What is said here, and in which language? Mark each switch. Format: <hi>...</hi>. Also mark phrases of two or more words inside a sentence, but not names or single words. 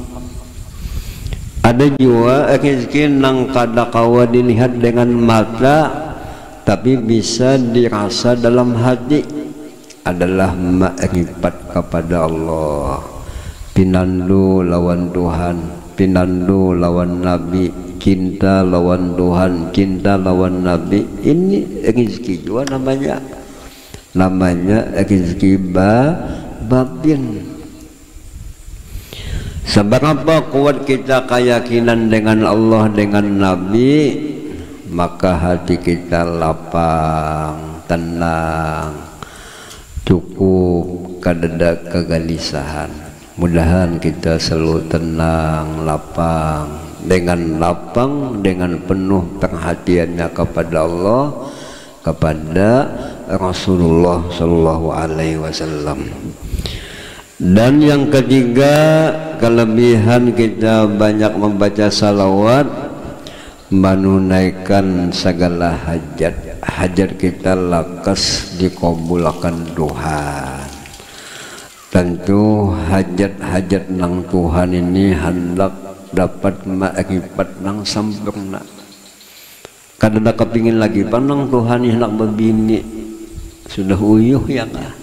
<bjn>Ada juga rezeki nang kada kawa dilihat dengan mata, tapi bisa dirasa dalam hati, adalah makrifat kepada Allah, pinandu lawan Tuhan, pinandu lawan Nabi, cinta lawan Tuhan, cinta lawan Nabi.</bjn> <id>Ini rezeki juga namanya rezeki babin. Seberapa kuat kita keyakinan dengan Allah, dengan Nabi, maka hati kita lapang, tenang, cukup, kadada kegelisahan. Mudahan kita selalu tenang, lapang, dengan penuh perhatiannya kepada Allah, kepada Rasulullah</id> <ar>صلى الله عليه وسلم.</ar> <id>Dan yang ketiga, kelebihan kita banyak membaca salawat, menunaikan segala hajat kita lakas dikabulkan Tuhan.</id> <bjn>Tentu hajat-hajat nang Tuhan ini hendak dapat makrifat nang sempurna. Kadang kepingin lagi panang Tuhan ini hendak berbini, sudah uyuh ya kah?</bjn>